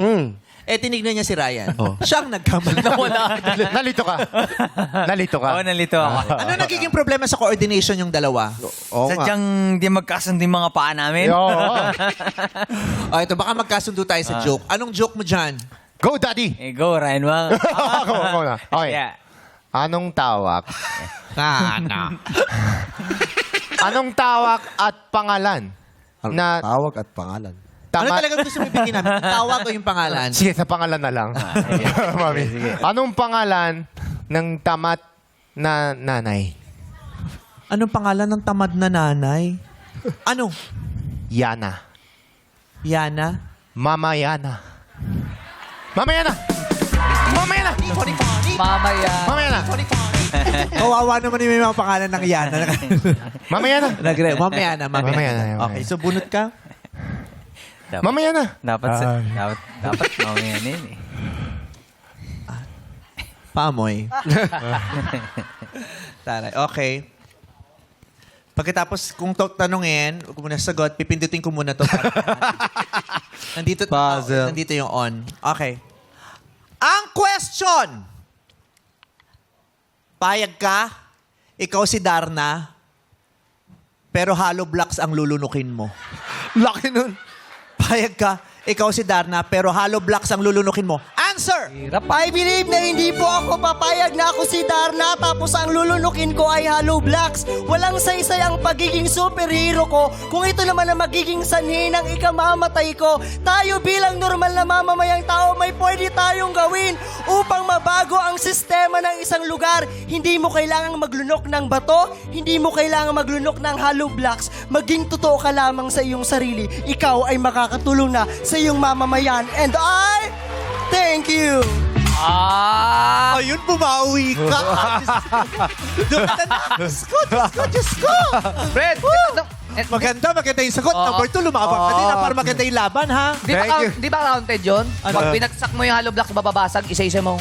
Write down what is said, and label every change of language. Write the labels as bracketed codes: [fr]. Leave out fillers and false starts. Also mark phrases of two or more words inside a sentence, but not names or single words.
[tl] Eh, tinignan niya si Ryan. Siyang nagkamali. Nalito ka. Nalito ka. Oo, nalito ako. Ano nagiging problema sa coordination yung dalawa? Oo nga. Sadyang di magkasundo yung mga paa namin. Oh, ito, baka magkasundo tayo sa joke. Anong joke mo dyan? [en] Go, Daddy! [tl] Eh, go, Ryan Wang. Ako na. Okay. Yeah. Anong tawag? Na. Anong tawag at pangalan? Na Tawag at pangalan. Ano tama- talaga gusto mo ibigin namin? Yung tawag o yung pangalan? Sige, sa pangalan na lang. Mami. Anong pangalan ng tamat na nanay? Anong pangalan ng tamad na nanay? Ano? Yana. Yana? Mama Yana. Mama Yana! Mama Yana! Mamaya. Mama Yana! Kawawa naman yung may mga pangalan ng Yana. Mama Yana! Mama Yana. Mama Yana. Okay, so bunot ka? Mama Yana! Dapat mamaya na yun eh. Pamoy. Taray. Okay. Pagkatapos, kung tanungin, kung muna sagot, pipindutin ko muna to. Nandito, Puzzle. nandito yung on. Okay. Ang question! Payag ka, ikaw si Darna, pero [en] hollow blocks [tl] ang lulunukin mo. Laki nun. Payag ka, ikaw si Darna, pero [en] hollow blocks [tl] ang lulunukin mo. Answer! [en] I believe [tl] na hindi po ako papayag na ako si Darna tapos ang lulunukin ko ay [en] hollow blocks. [tl] Walang saysay ang pagiging superhero ko kung ito naman ang magiging sanhi ng ikamamatay ko. Tayo bilang normal na mamamayang tao may pwede tayong gawin upang mabago ang sistema ng isang lugar. Hindi mo kailangang maglunok ng bato, hindi mo kailangang maglunok ng [en] hollow blocks. [tl] Maging totoo ka lamang sa iyong sarili. Ikaw ay makakatulong na sa iyong mamamayan. [en] And I thank you. [tl] Ayun, bumawi ka. Doon ka na. Diyos ko. Fred, Maganda yung sagot. Oo. Number 2, lumabang ka din na para maganda yung laban, ha? di ba counted yun? Pag pinagsak mo yung hollow blocks, bababasag, isa-isa mong...